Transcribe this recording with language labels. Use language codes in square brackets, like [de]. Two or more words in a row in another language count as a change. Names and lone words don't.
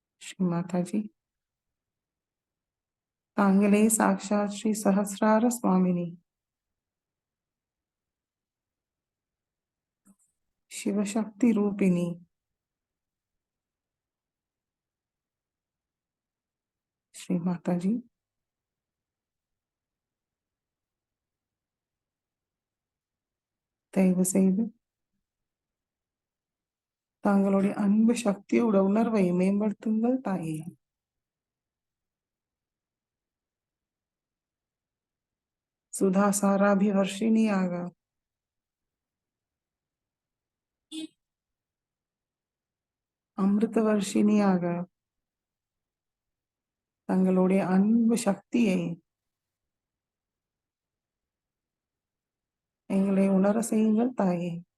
[ta] ஸ்ரீ மாதா ஜி, தாங்களே சாக்ஷாத் ஸ்ரீ ஸஹஸ்ரார ஸ்வாமினி, சிவசக்தி ரூபிணி, ஸ்ரீ மாதா ஜி, தயவு செய்து தங்களுடைய அன்பு சக்தியோட உணர்வை மேம்படுத்துங்கள் தாயே. சுதா சாராபிவர்ஷினியாக அமிர்த வர்ஷினியாக தங்களுடைய அன்பு சக்தியை எங்களை உணர செய்யுங்கள் தாயே.